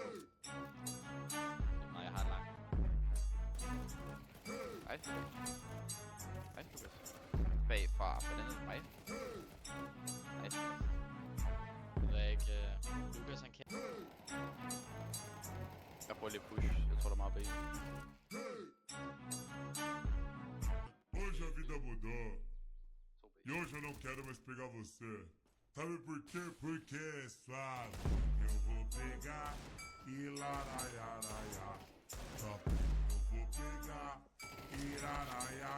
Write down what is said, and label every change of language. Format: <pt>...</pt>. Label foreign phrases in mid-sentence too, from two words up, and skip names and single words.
<da>Nej, jeg har langt. Ej. Ej, Lukas. Bagfra, på den her mig. Ej. Det er ikke... Lukas, han kan... Jeg prøver lige at push. Jeg tror, der er meget bag.</da> <pt>Hoje a vida mudou. E hoje eu não quero mais pegar você. Sabe por quê? Porque é suave. Eu vou pegar e laraiaraiá. Eu vou pegar e laraiaraiá.</pt>